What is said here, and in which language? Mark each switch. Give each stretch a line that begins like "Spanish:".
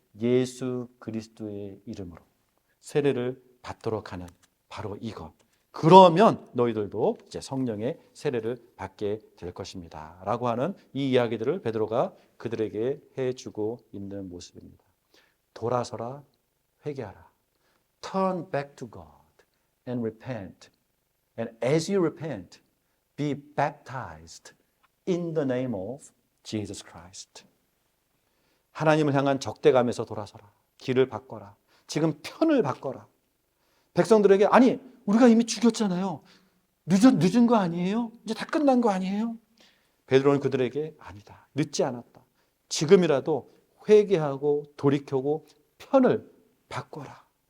Korean: 예수 그리스도의 이름으로 세례를 받도록 하는 바로 이것. 그러면 너희들도 이제 성령의 세례를 받게 될 것입니다. 라고 하는 이 이야기들을 베드로가 그들에게 해주고 있는 모습입니다. 돌아서라, 회개하라.
English: Turn back to God and repent. And as you repent, be baptized in the name of Jesus Christ.
Korean: 하나님을 향한 적대감에서 돌아서라. 길을 바꿔라. 지금 편을 바꿔라. 백성들에게 아니 우리가 이미 죽였잖아요. 늦은 거 아니에요? 이제 다 끝난 거 아니에요? 베드로는 그들에게 아니다. 늦지 않았다. 지금이라도 회개하고 돌이켜고 편을 바꿔라.